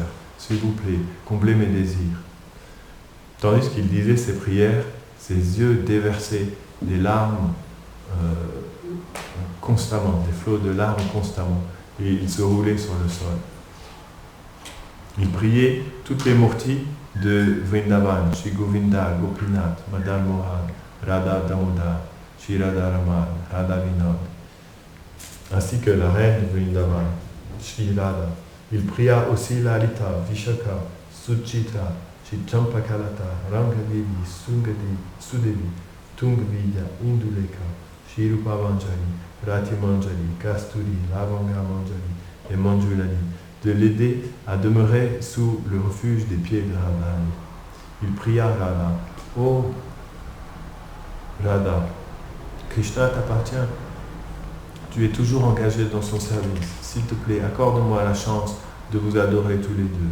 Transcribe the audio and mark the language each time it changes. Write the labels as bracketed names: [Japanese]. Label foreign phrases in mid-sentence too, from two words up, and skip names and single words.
[French] S'il vous plaît, comblez mes désirs. Tandis qu'il disait ses prières, ses yeux déversaient des larmes constamment, des flots de larmes constamment, et il se roulait sur le sol. Il priait toutes les murtis de Vrindavan, Shri Govinda, Gopinath, Madan Mohan, Radha Damodar, Shri Radharaman, Radha Vinod, ainsi que la reine de Vrindavan, Shri Radha. Il pria aussi Lalita, Vishaka, Suchitra, Shri Champakalata, Rangadevi, Sudevi, Tungvidya, Induleka, Shri Rupa Manjari, Rati Manjari, Kasturi, Lavanga Manjari et Manjulani, de l'aider à demeurer sous le refuge des pieds de Radharani. Il pria Radha, ô Radha, Krishna t'appartient, tu es toujours engagé dans son service. S'il te plaît, accorde-moi la chance de vous adorer tous les deux.